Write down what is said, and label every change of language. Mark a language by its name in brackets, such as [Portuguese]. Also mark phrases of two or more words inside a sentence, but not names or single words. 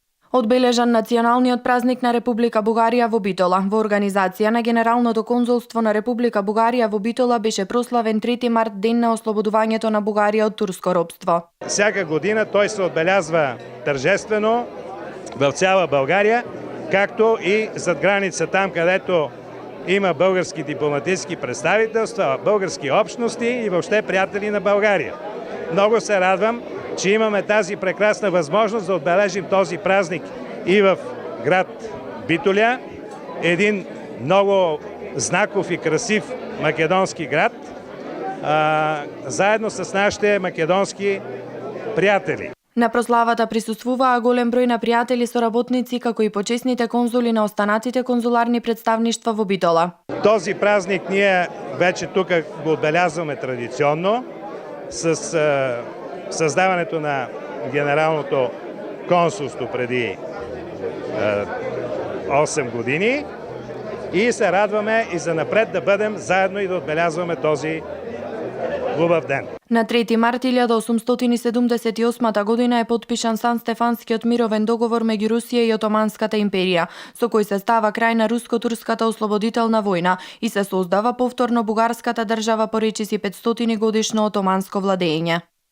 [Macedonian] Одбележан националниот празник на Република Бугарија во Битола. Во организација на Генералното конзулство на Република Бугарија во Битола беше прославен 3 март, ден на ослободувањето на Бугарија од турско робство. [Bulgarian] Всяка година той се отбелязва тържествено в цяла България, както и зад граница там, където има български дипломатически представителства, български общности и въобще приятели на България. Много се радвам, че имаме тази прекрасна възможност да отбележим този празник и в град Битоля, един много знаков и красив македонски град, заедно с нашите македонски приятели. [Macedonian] На прославата присуствуваа голем број на пријатели, соработници, како и почесните конзули на останатите конзуларни представништва во Битола. [Bulgarian] Този празник ние вече тук го отбелязваме традиционно с създаването на Генералното консулство преди 8 години и се радваме и занапред да бъдем заедно и да отбелязваме този хубав ден. [Macedonian] На 3 март 1878 година е подпишан Сан-Стефанскиот мировен договор меѓу Русија и Отоманската империја, со кој се става крај на руско-турската ослободителна војна и се создава повторно бугарската држава по речиси 500 годишно отоманско владење.